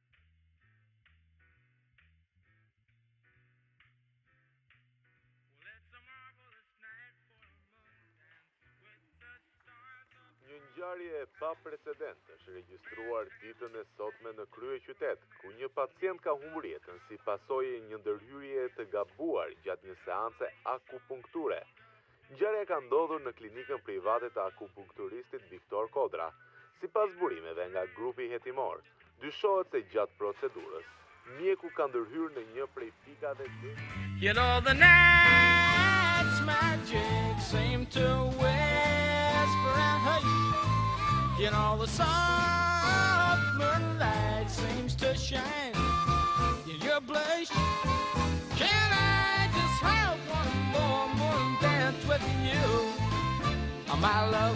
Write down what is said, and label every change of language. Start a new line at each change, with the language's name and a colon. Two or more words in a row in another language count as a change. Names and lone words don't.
Albanian: Një ngjarje pa precedent është regjistruar ditën e sotme në kryeqytet, ku një pacient ka humbur jetën si pasojë e një ndërhyrje të gabuar gjatë një seance akupunkture. Ngjarja ka ndodhur në klinikën private të akupunkturistit Viktor Kodra. Sipas burimeve nga grupi hetimor, dyshohet se gjatë procedurës, mjeku ka ndërhyrë në një prej pikave të...
English: You know the night's magic seem to whisper and hush. You know the soft moonlight seems to shine in your blush. Can I just have one more dance with you, my love?